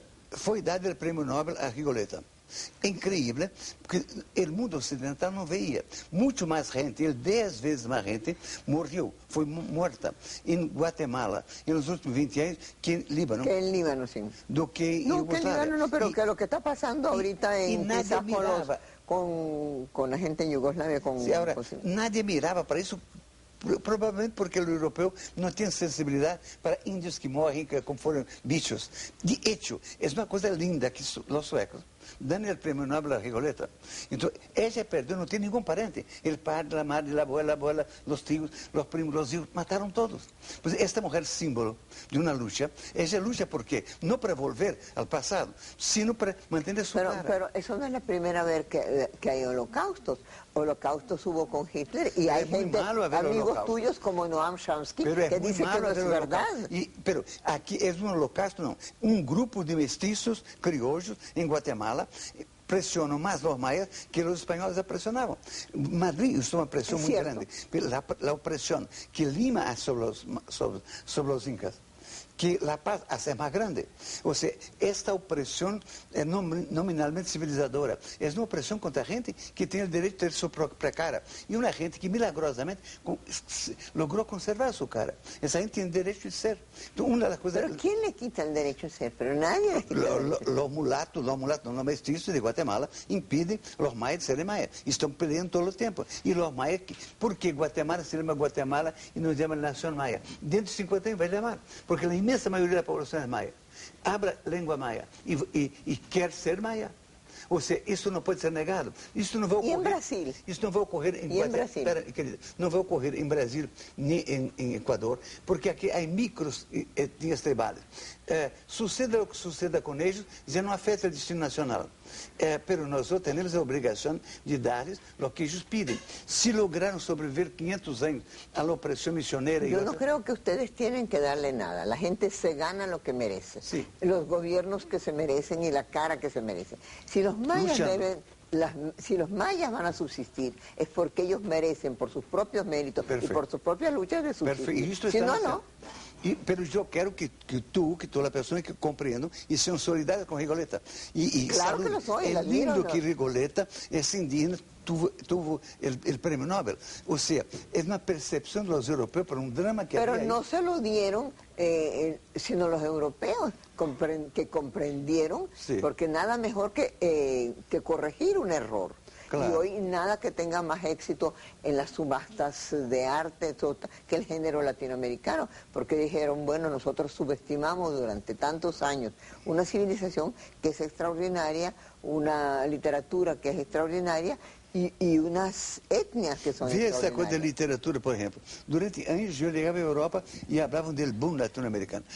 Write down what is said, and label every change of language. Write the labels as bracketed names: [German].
[Portuguese] Foi dado o prêmio Nobel a Rigoleta. É incrível, porque o mundo ocidental não veia. Muito mais gente, 10 vezes mais gente, morreu, foi morta em Guatemala, nos últimos 20 anos, que em Líbano. [Spanish] Que en Líbano, sí. [Portuguese] Do que em [Spanish] No, que en Líbano no, pero que lo que está pasando ahorita quizás con la gente en Yugoslavia. Sí, ahora, nadie [Portuguese] mirava para isso. Provavelmente porque o europeu não tem sensibilidade para índios que morrem como foram bichos. De hecho, é uma coisa linda que os suecos [Spanish] dan el premio Nobel [Portuguese] a Rigoleta. Então, ella perdeu, não tem nenhum parente. O padre, a madre, a abuela, os tios, os primos, os hijos, mataram todos. Pues esta mulher símbolo de uma luta, ella luta por quê? Não para volver ao passado, sino para manter sua cara. [Spanish] Pero eso no es la primera vez que hay holocaustos. Holocaustos hubo con Hitler y hay gente, amigos tuyos como Noam Chomsky, que dicen que no es verdad. Pero aquí es un holocausto, no. [Portuguese] Un grupo de mestizos criollos en Guatemala pressionam mais os maias que os espanhóis pressionavam. Madrid é uma pressão muito grande. A opressão que Lima há sobre os incas, que La Paz hace mais grande. Ou seja, esta opressão é nominalmente civilizadora. É uma opressão contra a gente que tem o direito de ter sua própria cara. E uma gente que milagrosamente logrou conservar sua cara. Essa gente tem o direito de ser. Então, uma das coisas... [Spanish] Pero ¿quién le quita el derecho de ser? Pero nadie le quita el derecho. Los mulatos, los mestizos [Portuguese] de Guatemala impedem os maias de serem maias. Estão peleando todo o tempo. E os maias, por que Guatemala se chama Guatemala e não se chama Nação Maia? Dentro de 50 anos vai chamar. Porque a imensa maioria da população é maia. Habla língua maia e quer ser maia. Ou seja, isso não pode ser negado. Isso não vai ocorrer. E em Brasil? Isso não vai ocorrer em Guatemala. Espera, querida, não vai ocorrer em Brasil nem em Equador, porque aqui há micros etnias tribais. Suceda o que suceda com eles, já não afeta o destino nacional. Pero nós temos a obrigação de dar-lhes o que eles pedem. Se lograram sobreviver 500 anos à opressão missioneira... [Spanish] Yo no creo que ustedes tienen que darle nada. La gente se gana lo que merece. Sí. Los gobiernos que se merecen y la cara que se merecen. Si los mayas si los mayas van a subsistir, es porque ellos merecen, por sus propios méritos y por sus propias luchas, de subsistir. Si no, no. [Portuguese] Pero eu quero que tu, que toda a pessoa que compreendam e sejam solidários com Rigoleta. [Spanish] Claro que lo soy. [Portuguese] É lindo que Rigoleta, esse indígena, [Spanish] tuvo el premio Nobel. O sea, es una percepción de los europeos por un drama que Pero había ahí. no se lo dieron, sino los europeos que comprendieron, Sí. porque nada mejor que corregir un error. Claro. Y hoy nada que tenga más éxito en las subastas de arte que el género latinoamericano, porque dijeron, bueno, nosotros subestimamos durante tantos años una civilización que es extraordinaria, una literatura que es extraordinaria y unas etnias que son [Portuguese] Vê [Spanish] extraordinarias. [Portuguese] essa coisa da literatura, por exemplo. Durante anos eu chegava à Europa e falavam do boom latino-americano.